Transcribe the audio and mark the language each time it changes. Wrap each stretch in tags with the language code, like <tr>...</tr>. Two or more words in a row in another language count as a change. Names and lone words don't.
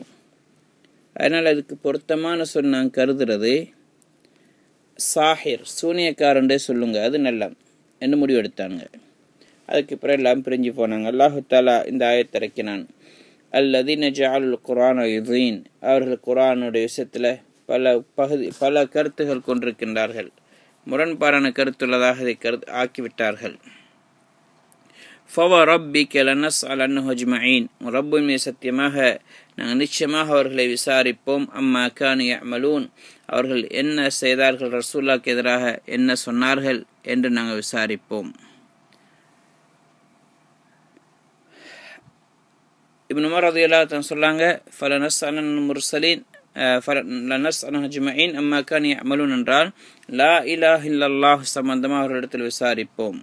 <ta>அதனால் அதுக்கு பொருத்தமான சொல் நாங்கள் கருதுறது சாஹிர், சூனியக்காரன்றே சொல்லுங்க, அது நல்லா என்று முடிவெடுத்தாங்க. அதுக்கு பிறகு எல்லாம் பிரிஞ்சு போனாங்க. அல்லாஹு தஆலா இந்த ஆயத்தை இறக்கினான்,</ta> <ar>الذين جعلوا القرآن عضين,</ar> <ta>அவர்கள் குர்ஆனுடைய விஷயத்தில் பல கருத்துகள் கொண்டிருக்கின்றார்கள், முரண்பாடான கருத்துள்ளதாக இதை ஆக்கிவிட்டார்கள்.</ta> <ar>فَوَرَبِّكَ لَنَسْأَلَنَّهُمْ أَجْمَعِينَ,</ar> <ta>ரப்பின் மீது சத்தியமாக நாங்கள் நிச்சயமாக அவர்களை விசாரிப்போம்.</ta> <ar>عما كانوا يعملون,</ar> <ta>அவர்கள் என்ன செய்தார்கள், ரசூலுல்லாஹ்க்கு எதிராக என்ன சொன்னார்கள் என்று நாங்கள் விசாரிப்போம். இப்னு உமர்</ta> <ar>رضي الله عنه</ar> <ta>சொன்னாங்க,</ta> <ar>فلنسألن المرسلين لنسألنهم أجمعين عما كانوا يعملون</ar> <ta>என்றால்</ta> <ar>لا إله إلا الله</ar> <ta>சம்பந்தமாக அவர்களிடத்தில் விசாரிப்போம்.</ta>